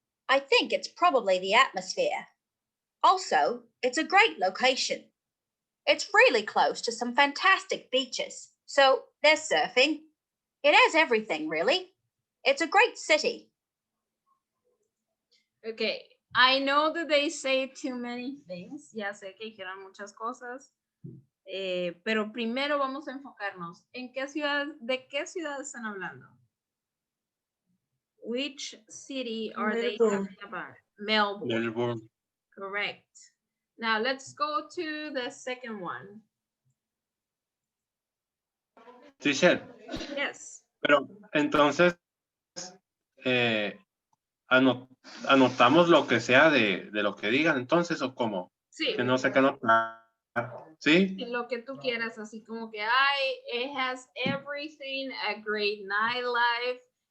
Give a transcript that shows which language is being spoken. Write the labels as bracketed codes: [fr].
[en] I think it's probably the atmosphere. Also, it's a great location. It's really close to some fantastic beaches, so there's surfing. It has everything, really. It's a great city. Okay, I know that they say too many things. [es] Ya sé que dijeron muchas cosas. Pero primero vamos a enfocarnos en de qué ciudad están hablando. [en] Which city are they talking about? Melbourne. Correct. Now let's go to the second one. Teacher. Yes. [es] Pero entonces anotamos lo que sea de lo que digan entonces o cómo. Sí. Que no sé qué anotar. ¿Sí? Lo que tú quieras, así como que [en] it has everything, a great nightlife.